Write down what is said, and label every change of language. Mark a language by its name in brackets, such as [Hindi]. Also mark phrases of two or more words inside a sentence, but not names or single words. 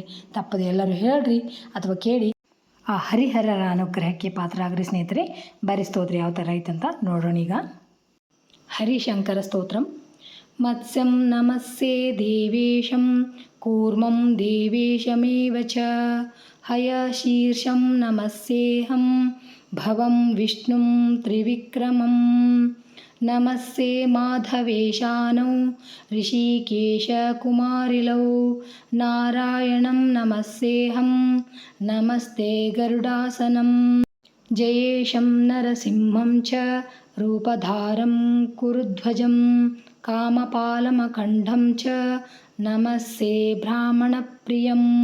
[Kannada] ತಪ್ಪದೆ ಎಲ್ಲರೂ ಹೇಳ್ರಿ ಅಥವಾ ಕೇಳಿ ಆ ಹರಿಹರರ ಅನುಗ್ರಹಕ್ಕೆ ಪಾತ್ರರಾಗ್ರಿ ಸ್ನೇಹಿತರೆ. ಬರೀ ಸ್ತೋತ್ರ ಯಾವ ಥರ ಐತಂತ ನೋಡೋಣ ಈಗ. ಹರಿಶಂಕರ ಸ್ತೋತ್ರಂ. [Sanskrit] ಮತ್ಸ್ಯಂ ನಮಸ್ಸೇ ದೇವೇಶಂ ಕೂರ್ಮಂ ದೇವೇಶಮೇವ ಚ ಹಯಶೀರ್ಷಂ ನಮಸ್ಸೇಹಂ ಭವಂ ವಿಷ್ಣುಂ ತ್ರಿವಿಕ್ರಮಂ ನಮಸ್ಸೇ ಮಾಧವೇಶಾನೌ ಋಷಿಕೇಶಕುಮಾರಿಲೌ ನಾರಾಯಣಂ ನಮಸ್ಸೇಹಂ ನಮಸ್ತೆ ಗರುಡಾಸನಂ ಜಯೇಶಂ ನರಸಿಂಹಂ ಚ ರೂಪಧಾರಂ ಕುರುಧ್ವಜಂ ಕಾಮಪಾಲಮಖಂಡಂ ಚ ನಮಸ್ಸೇ ಬ್ರಾಹ್ಮಣಪ್ರಿಯಂ